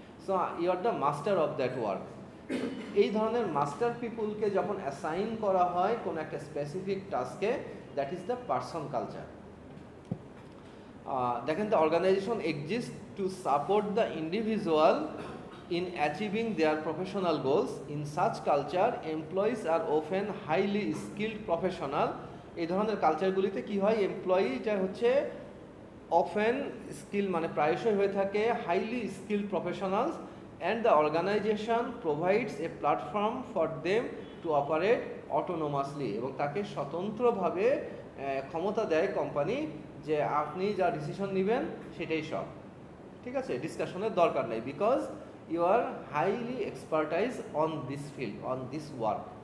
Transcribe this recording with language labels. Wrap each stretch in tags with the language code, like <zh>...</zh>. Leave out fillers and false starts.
<en>So you are the master of that work.</en> <bn>এই ধরনের master পিপুলকে যখন অ্যাসাইন করা হয় কোনো একটা specific টাস্কে,</bn> <en>That is the person culture. দেখেন, the organization exist to support the individual in achieving their professional goals. In such culture, employees are often highly skilled professional.</en> <bn>এই ধরনের কালচারগুলিতে কি হয়, এমপ্লয়িটা হচ্ছে অফেন স্কিল, মানে প্রায়শই হয়ে থাকে highly skilled professionals,</bn> <en>and the organization provides a platform for them to operate autonomously,</en> <bn>এবং তাকে স্বতন্ত্রভাবে ক্ষমতা দেয় কোম্পানি যে আপনি যা ডিসিশন নেবেন সেটাই সব, ঠিক আছে, ডিসকাশনের দরকার নেই, because</bn> <en>you are highly expertise on this field, on this work.</en>